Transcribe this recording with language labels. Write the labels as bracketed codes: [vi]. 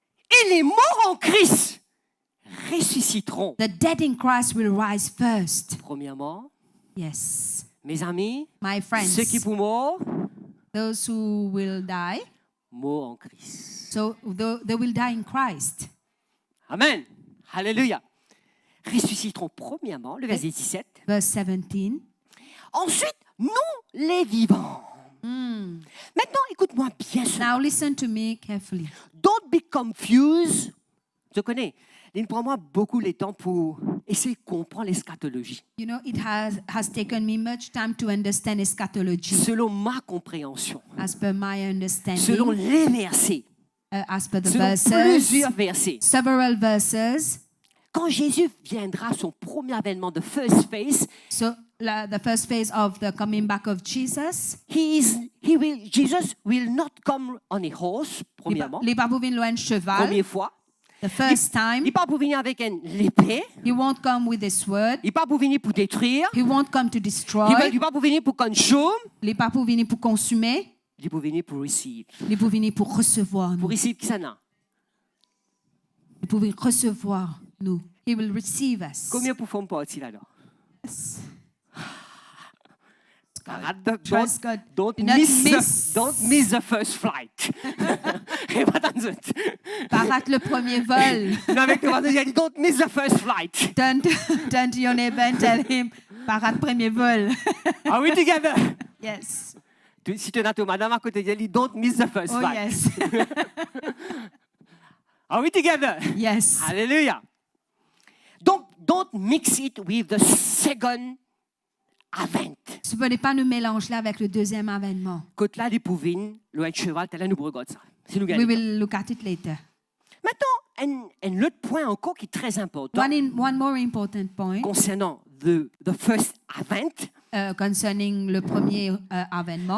[fr] Et les morts en Christ ressusciteront. [en] The dead in Christ will rise first. [fr] Premièrement, [en] Yes. [fr] mes amis, [en] My friends, [fr] ceux qui sont morts, [en] those who will die, [fr] morts en Christ. [en] so they will die in Christ. [fr] Amen. Alléluia. Ressusciteront premièrement, le verset 17. [en] Verse 17. [fr] Ensuite, nous, les vivants. Maintenant, écoute-moi bien sûr. [en] Now listen to me carefully. Don't be confused. [fr] Je connais. Il prend moi beaucoup le temps pour essayer de comprendre l'eschatologie. [en] You know, it has taken me much time to understand eschatology [fr] Selon ma compréhension. [en] as per my understanding, [fr] Selon les versets. [en] as per the [fr] Selon [en] verses, [fr] plusieurs versets. [en] several verses. [fr] Quand Jésus viendra, son premier avènement, [en] the first phase, So the first phase of the coming back of Jesus, Jesus will not come on a horse, [fr] premièrement, il va pas venir loin de cheval. première fois. [en] The first time, [fr] Il pas pour venir avec l'épée. [en] he won't come with a sword. [fr] Il pas pour venir pour détruire. [en] He won't come to destroy. [fr] Il pas pour venir pour consumer. Il n'est pas pour venir pour consommer. Il est pour venir pour receive. Il est pour venir pour recevoir nous. Pour receive qui ça n'a? Il est pour venir recevoir nous. [en] He will receive us. [fr] Combien pour faire partie là-dedans? [en] Yes. Don't, God. don't, Do not miss, don't miss the first flight. [fr] Et pas dans it. Pas rate le premier vol. Non, avec le voisin, il a dit, [en] don't miss the first flight. Turn to your neighbor and tell him, [fr] pas rate premier vol. [en] Are we together? Yes. [fr] Si tu as ton madame à côté, il a dit, [en] don't miss the first Oh flight. yes. Are we together? Yes. Hallelujah. Don't mix it with the second advent. [fr] Ne venez pas nous mélanger là avec le deuxième avènement. Quand là, les pouvines, le cheval, t'as là, nous regarde ça. Si nous [en] We [fr] gagnons. [en] will look at it later. [fr] Maintenant, un autre point encore qui est très important [en] One more important point [fr] concernant [en] the first advent. concerning [fr] le premier avènement.